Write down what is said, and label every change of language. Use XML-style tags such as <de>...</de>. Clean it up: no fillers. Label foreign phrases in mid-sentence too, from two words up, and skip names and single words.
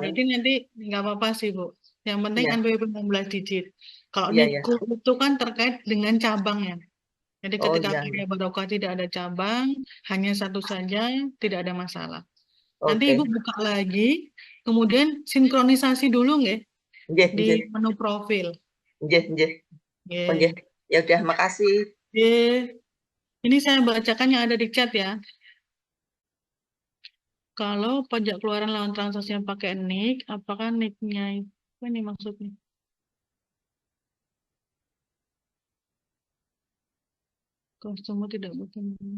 <id>Jadi nanti nggak apa-apa sih Bu. Yang penting NPWP 16 digit. Kalau itu kan terkait dengan cabangnya. Jadi ketika Karya Barokah tidak ada cabang, hanya satu saja, tidak ada masalah. Nanti Oke. Ibu buka lagi, kemudian sinkronisasi dulu nggih Nggih, di nggih. menu profil. Nggih, nggih. Oh, Nggih. nggih. Ya udah, makasih. Nggih. Ini saya bacakan yang ada di chat ya. Kalau pajak keluaran lawan transaksi yang pakai NIK, apakah NIK-nya apa ini maksudnya? Customer tidak butuh.</id>